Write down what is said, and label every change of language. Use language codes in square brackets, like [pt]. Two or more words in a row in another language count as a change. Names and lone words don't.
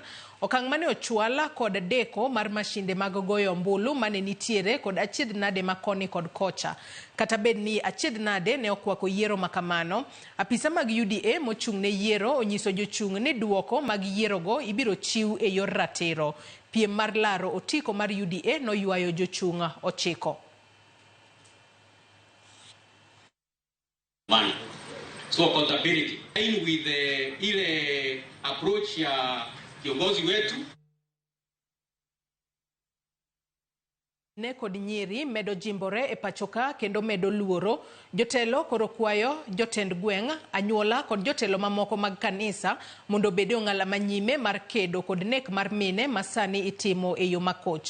[luo] Okang' mane ochwala kod deko mar mashinde mag goyo ombulu mane nitiere kod achiedh nade makoni kod kocha. Kata bed ni achiedh nade ne okwako yiero makamano, apisa mag UDA mochung' ne yiero onyiso jochung' ni duoko mag yiero go ibiro chiw e yor ratiro. Piem mar laro otiko mar UDA noywayo jochung' 9. Money. [en] So accountability. In with [sw] ile approach ya kiongozi wetu. [luo] Ne kod nyiri medo jimbore e pachoka kendo medo luoro. Jotelo koro kwayo jotend gweng', anyuola kod jotelo mamoko mag kanisa mondo bede ong'ala manyime mar kedo kod nek mar mine masani itimo e yo makoch.